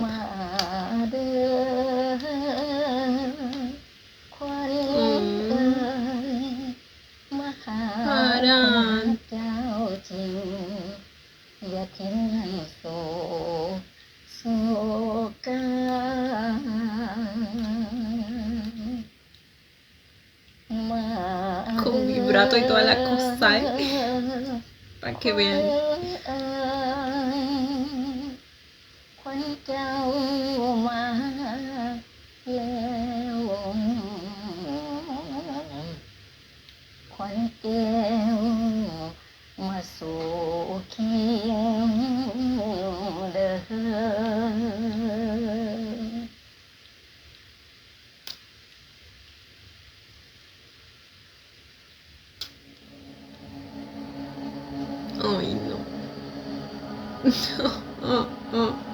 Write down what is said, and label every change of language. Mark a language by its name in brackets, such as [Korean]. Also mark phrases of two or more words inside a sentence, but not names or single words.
[Spanish] canta. [Thai] เด้อขวัญเอ้ยมาหาเจ้าจริงอย่าทิ้งให้โศกา [Spanish] Con vibrato y toda la cosa, ¿eh? Para que vean. [Thai] ขวัญเจ้ามาแล้วขวัญแก้วมาสู่เคียงเด้อ [Spanish] Ay, no. Oh, oh.